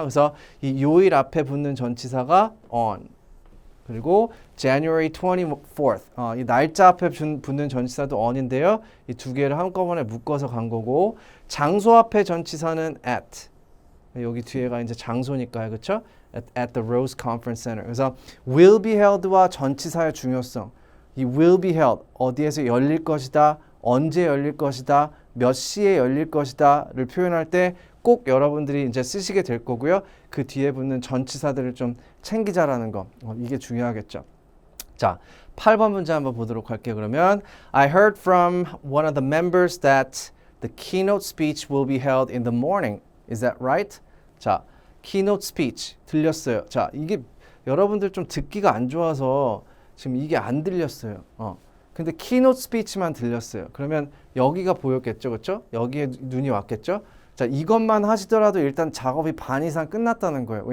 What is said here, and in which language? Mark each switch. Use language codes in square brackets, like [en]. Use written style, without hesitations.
[ko] 그래서 이 요일 앞에 붙는 전치사가 on. [en] 그리고 January 24th. [ko] 이 날짜 앞에 붙는 전치사도 on인데요. 이 두 개를 한꺼번에 묶어서 간 거고, 장소 앞에 전치사는 at. 여기 뒤에가 이제 장소니까요. 그렇죠? [en] At the Rose Conference Center. [ko] 그래서 [en] will be held [ko] 와 전치사의 중요성. 이 will be held, 어디에서 열릴 것이다, 언제 열릴 것이다, 몇 시에 열릴 것이다를 표현할 때 꼭 여러분들이 이제 쓰시게 될 거고요. 그 뒤에 붙는 전치사들을 좀 챙기자라는 거. 이게 중요하겠죠. 자, 8번 문제 한번 보도록 할게요. [en] 그러면 I heard from one of the members that the keynote speech will be held in the morning. Is that right? [ko] 자, keynote speech 들렸어요. 자, 이게 여러분들 좀 듣기가 안 좋아서 지금 이게 안 들렸어요. 근데 keynote speech만 들렸어요. 그러면 여기가 보였겠죠, 그렇죠? 여기에 눈이 왔겠죠? 자, 이것만 하시더라도 일단 작업이 반 이상 끝났다는 거예요.